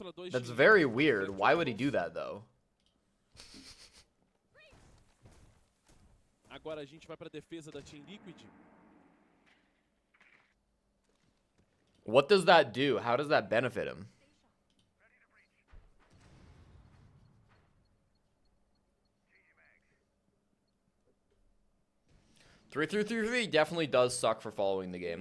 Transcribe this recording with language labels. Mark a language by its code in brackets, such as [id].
[en] That's very weird. Why would he do that, though? [pt] Agora a gente vai para defesa da Team Liquid. [en] What does that do? How does that benefit him? Three definitely does suck for following the game.